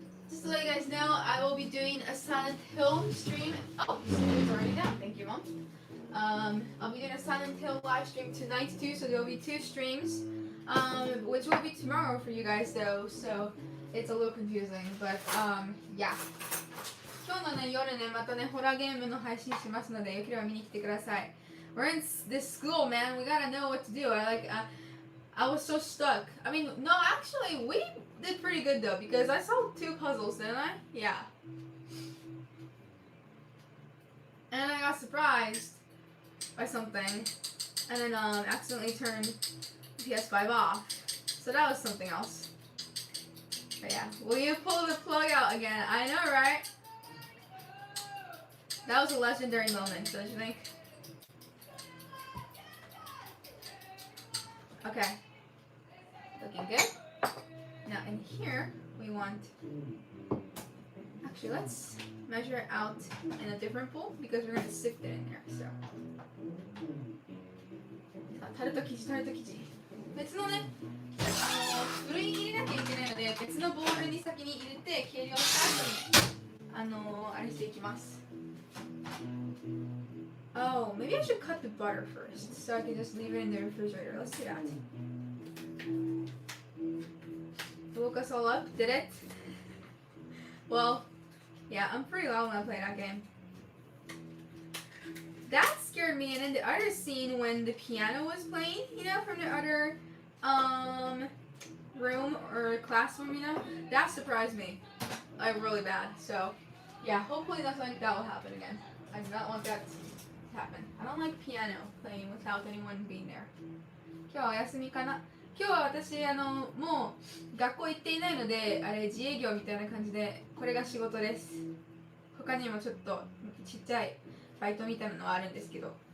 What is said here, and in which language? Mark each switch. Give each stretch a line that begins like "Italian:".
English: Just to let you guys know, I will be doing a Silent Hill stream. Oh, it's already done. Thank you, Mom. I'll be doing a Silent Hill live stream tonight too, so there'll be 2 streams, which will be tomorrow for you guys though, so it's a little confusing, but yeah.
Japanese: 今日のね、夜ね、またね、ホラーゲームの配信しますので、よければ見に来てください。
English: We're in this school, man. We gotta know what to do. I was so stuck. I mean, no, actually, we did pretty good though, because I solved 2 puzzles, didn't I? Yeah. And I got surprised by something, and then accidentally turned PS5 off. So that was something else. But yeah, will you pull the plug out again? I know, right? That was a legendary moment, don't you think? Okay. Looking good. Now in here, we want... Actually, let's measure it out in a different bowl because we're going to sift it in there, so...
Japanese: タルト生地別のねふるいに入れなきゃいけないので別のボウルに先に入れて計量した後にあれしていきます。
English: Oh, maybe I should cut the butter first so I can just leave it in the refrigerator. Let's do that. Woke us all up, did it? Well, yeah, I'm pretty loud when I play that game. That scared me, and then the other scene when the piano was playing, you know, from the other room or classroom, you know, that surprised me like really bad. So yeah, hopefully nothing like that will happen again. I do not want that to happen. I don't like piano playing without anyone being there.
Japanese: 今日はお休みかな。今日は私もう学校行っていないのであれ自営業みたいな感じでこれが仕事です。他にもちょっとちっちゃいバイトみたいなのはあるんですけど。